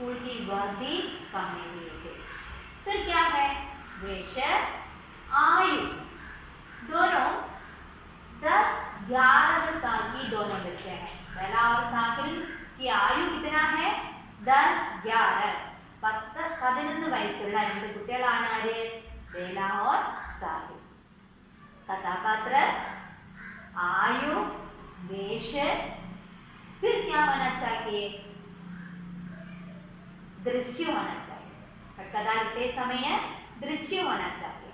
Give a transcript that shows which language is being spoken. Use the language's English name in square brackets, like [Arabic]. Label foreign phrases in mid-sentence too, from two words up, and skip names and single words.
[Hindi] स्कूल की वर्दी पहने हुए थे। फिर क्या है, वेश, आयु, दोनों 10-11 साल की दोनों बच्चे हैं। बेला और साहिल की आयु कितना है, 10-11, 10-11 [Malayalam] വയസ്സുള്ള രണ്ട് കുട്ടികളാണ് ആര്, [Hindi] बेला और साहिल। कथापात्र, आयु, वेश, फिर क्या होना चाहिए, दृश्य होना चाहिए। कथा लिखते समय दृश्य होना चाहिए।